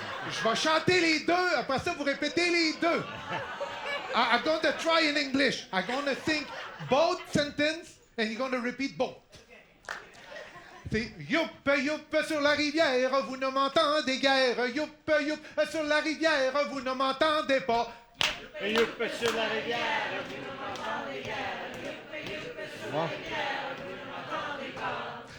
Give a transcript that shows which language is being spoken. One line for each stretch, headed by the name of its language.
French: Je vais chanter les deux, après ça, vous répétez les deux.
English: I'm going to try in English. I'm going to sing both sentences, and you're going to repeat both.
French: C'est youp, youp, sur la rivière, vous ne m'entendez guère. Youp, youp, sur la rivière, vous ne m'entendez pas. Youp sur la rivière, vous ne m'entendez guère. Youp sur la rivière, vous ne m'entendez pas.